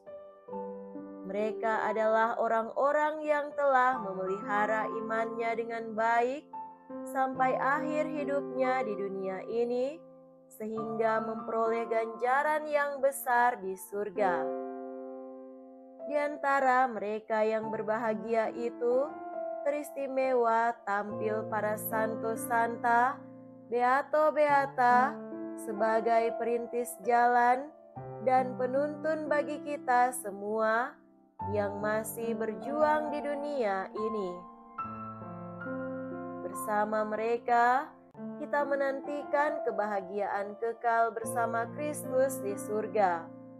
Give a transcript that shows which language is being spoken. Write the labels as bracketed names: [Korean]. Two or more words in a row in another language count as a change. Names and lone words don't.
[Indonesian] Mereka adalah orang-orang yang telah memelihara imannya dengan baik sampai akhir hidupnya di dunia ini, sehingga memperoleh ganjaran yang besar di surga. Di antara mereka yang berbahagia itu, teristimewa tampil para santo santa, beato beata, sebagai perintis jalan dan penuntun bagi kita semua yang masih berjuang di dunia ini. Bersama mereka, kita menantikan kebahagiaan kekal bersama Kristus di surga.